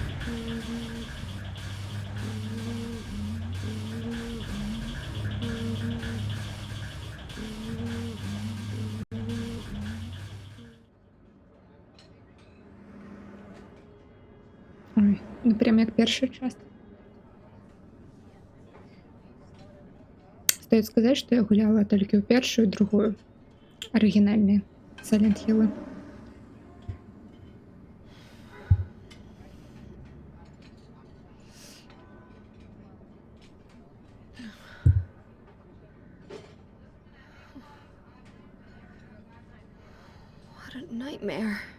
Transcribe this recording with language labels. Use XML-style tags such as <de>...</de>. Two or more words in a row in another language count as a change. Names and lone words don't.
<be>Ой, ну прям як першая частка.</be> <ru>Стоит сказать, что</ru> <be>я гуляла толькі ў першую і другую арыгінальныя Silent Hill'ы.</be> <en>What a nightmare.</en>